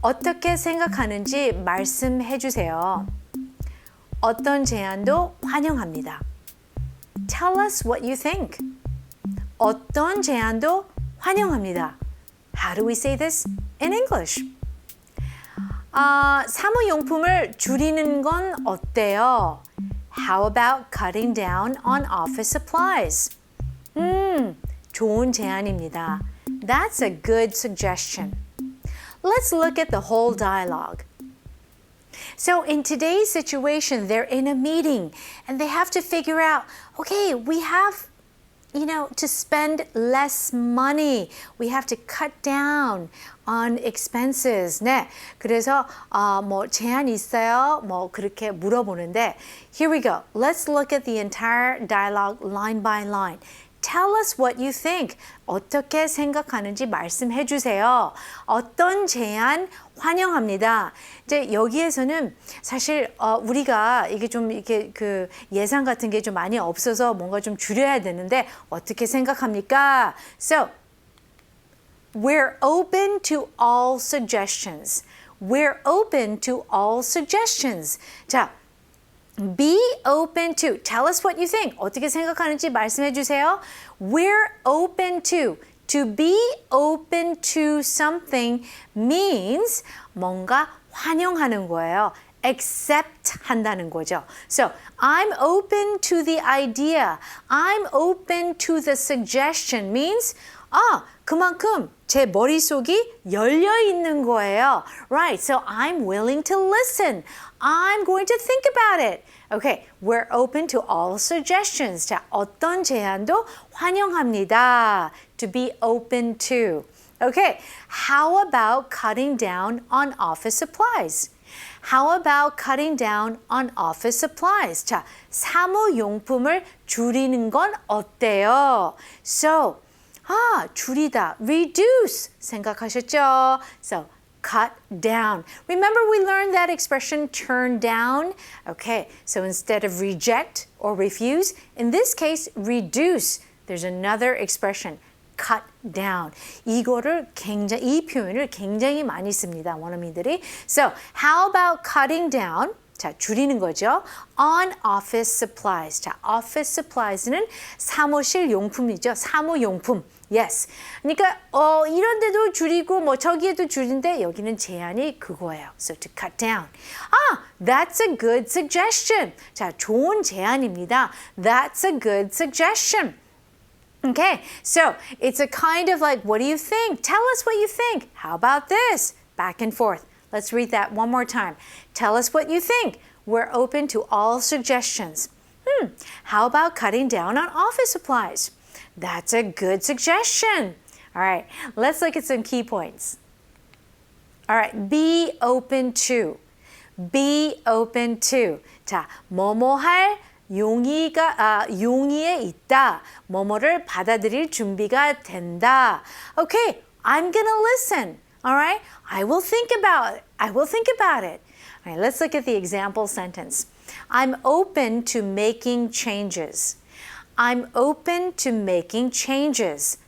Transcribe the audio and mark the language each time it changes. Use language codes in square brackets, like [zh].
[ko] 어떻게 생각하는지 말씀해 주세요. 어떤 제안도 환영합니다. [en] Tell us what you think. [ko] 어떤 제안도 환영합니다. [en] How do we say this in English? [ko] 사무용품을 줄이는 건 어때요? [en] How about cutting down on office supplies? [ko] 좋은 제안입니다. [en] That's a good suggestion. Let's look at the whole dialogue. So in today's situation, they're in a meeting and they have to figure out, okay, we have, to spend less money. We have to cut down on expenses. [ko] 네, 그래서 제안 있어요? 그렇게 물어보는데, [en] here we go. Let's look at the entire dialogue line by line. Tell us what you think. [ko] 어떻게 생각하는지 말씀해 주세요. 어떤 제안 환영합니다. 이제 여기에서는 사실 우리가 이게 좀 이렇게 그 예상 같은 게 좀 많이 없어서 뭔가 좀 줄여야 되는데 어떻게 생각합니까? [en] So, we're open to all suggestions. We're open to all suggestions. 자, be open to. Tell us what you think. [ko] 어떻게 생각하는지 말씀해 주세요. [en] We're open to. To be open to something means [ko] 뭔가 환영하는 거예요. Accept 한다는 거죠. [en] So, I'm open to the idea. I'm open to the suggestion means [ko] 그만큼 제 머릿속이 열려 있는 거예요. [en] Right, so I'm willing to listen. I'm going to think about it. Okay, we're open to all suggestions. [ko] 자, 어떤 제안도 환영합니다. [en] To be open to. Okay, how about cutting down on office supplies? How about cutting down on office supplies? [ko] 자, 사무용품을 줄이는 건 어때요? So, 줄이다, reduce 생각하셨죠? [en] So, cut down. Remember we learned that expression turn down? Okay, so instead of reject or refuse, in this case, reduce. There's another expression, cut down. [ko] 이 표현을 굉장히 많이 씁니다, 원어민들이. [en] So, how about cutting down? [ko] 자, 줄이는 거죠. [en] On office supplies. [ko] 자, office supplies는 사무실 용품이죠. 사무용품. Yes. 그러니까 이런 데도 줄이고 저기에도 줄인데 여기는 제안이 그거예요. [en] So to cut down. That's a good suggestion. [ko] 자, 좋은 제안입니다. [en] That's a good suggestion. Okay. So it's a kind of like, what do you think? Tell us what you think. How about this? Back and forth. Let's read that one more time. Tell us what you think. We're open to all suggestions. How about cutting down on office supplies? That's a good suggestion. All right, let's look at some key points. All right, be open to. Be open to. [ko] 자, 뭐뭐 할 용의에 있다. 뭐뭐를 받아들일 준비가 된다. [en] Okay, I'm gonna listen. All right, I will think about it. I will think about it. All right, let's look at the example sentence. I'm open to making changes. I'm open to making changes.